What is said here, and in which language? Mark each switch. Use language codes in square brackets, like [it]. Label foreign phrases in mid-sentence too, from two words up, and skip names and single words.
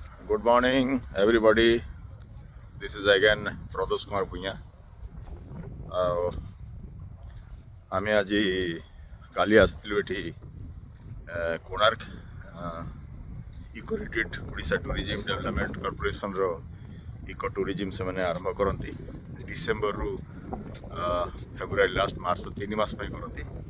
[en] Good morning, everybody. This is again Pradosh Kumar Punya. [or] ଆମେ ଆଜି କାଲି ଆସିଥିଲୁ ଏଠି କୋଣାର୍କ ଇକୋ ରିଟ୍ରିଟ୍ ଓଡ଼ିଶା ଟୁରିଜିମ୍ ଡେଭଲପମେଣ୍ଟ କର୍ପୋରେସନର [en] eco tourism [or] ସେମାନେ ଆରମ୍ଭ କରନ୍ତି ଡିସେମ୍ବରରୁ ଫେବୃଆରୀ [en] last March [or] 3 ମାସ ପାଇଁ କରନ୍ତି।